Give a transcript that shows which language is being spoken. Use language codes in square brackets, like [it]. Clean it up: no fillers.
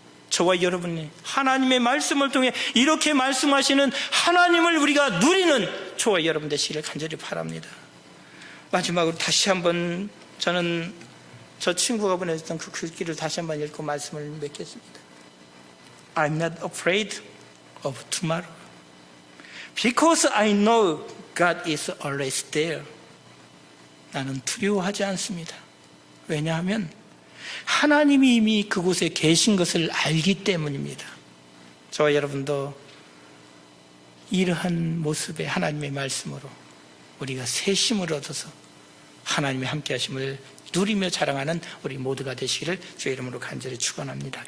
[ko] 저와 여러분이 하나님의 말씀을 통해 이렇게 말씀하시는 하나님을 우리가 누리는 저와 여러분 되시기를 간절히 바랍니다. 마지막으로 다시 한번 저는 저 친구가 보내줬던 그 글귀를 다시 한번 읽고 말씀을 맺겠습니다. [en] I'm not afraid of tomorrow because I know God is always there. [ko] 나는 두려워하지 않습니다. 왜냐하면 하나님이 이미 그곳에 계신 것을 알기 때문입니다. 저와 여러분도 이러한 모습의 하나님의 말씀으로 우리가 새 힘을 얻어서 하나님의 함께 하심을 누리며 자랑하는 우리 모두가 되시기를 주의 이름으로 간절히 축원합니다.